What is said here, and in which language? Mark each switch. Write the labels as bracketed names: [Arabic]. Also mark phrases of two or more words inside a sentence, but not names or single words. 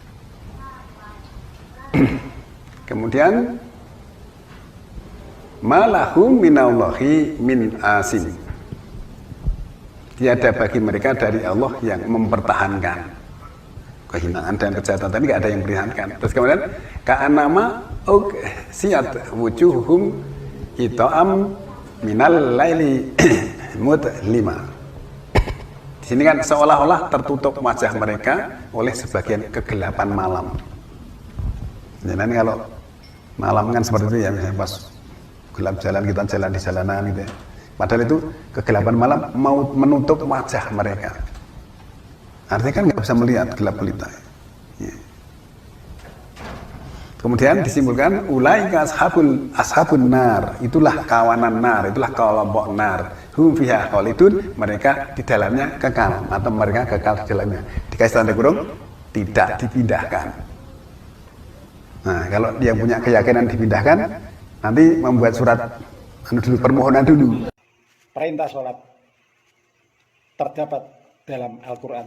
[Arabic] Kemudian ما لهم من الله من عاصم. [Indonesian] Tiada bagi mereka dari Allah yang mempertahankan kehinaan dan kejahatan, tapi tidak ada yang mempertahankan. Terus kemudian [Arabic] كأنما أغشيت وجوههم قطعا من الليل مظلما. [Indonesian] Di sini kan seolah-olah tertutup wajah mereka oleh sebagian kegelapan malam. Jadi kalau malam kan seperti itu ya, misalnya pas gelap jalan, kita jalan di jalanan gitu ya. Padahal itu kegelapan malam mau menutup wajah mereka. Artinya kan nggak bisa melihat, gelap gulita. Ya. Kemudian disimpulkan [Arabic] أولئك أصحاب النار, [Indonesian] itulah kawanan nar, itulah kelompok nar. [Arabic] هم فيها خالدون, [Indonesian] mereka di dalamnya kekal atau mereka kekal di dalamnya. Dikasih tanda kurung, tidak dipindahkan. Nah, kalau dia punya keyakinan dipindahkan, nanti membuat surat dulu, permohonan dulu. Perintah sholat terdapat dalam Al-Quran.